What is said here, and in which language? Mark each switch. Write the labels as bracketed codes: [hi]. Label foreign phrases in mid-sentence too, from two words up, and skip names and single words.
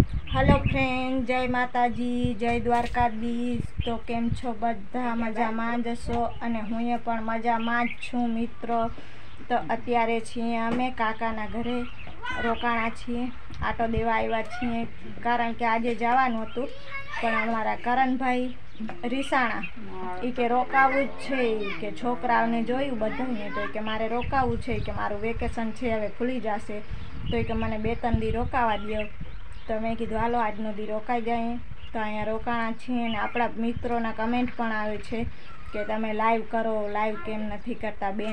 [en] Hello friend, [gu] જય માતાજી, જય દ્વારકાધીશ। તો કેમ છો બધા મજામાં જ છો અને હુંએ પણ મજામાં જ છું મિત્રો। તો અત્યારે છીએ અમે કાકાના ઘરે રોકાણા છીએ, આટો દેવા આવ્યા છીએ કારણ કે આજે જવાનું હતું પણ અમારા કરણભાઈ રીસાણા એ કે રોકાવું જ છે કે છોકરાઓને જોયું બધાને તો કે મારે રોકાવું છે કે મારું વેકેશન છે હવે ખુલી જશે તો કે મને 2-3 દી રોકાવા દો। તો મેં કીધું હાલો આજનો દી રોકાઈ જાય। તો અહીંયા રોકાણા છીએ અને આપણા મિત્રોના કમેન્ટ પણ આવે છે કે તમે લાઈવ કરો, લાઈવ કેમ નથી કરતા બેન।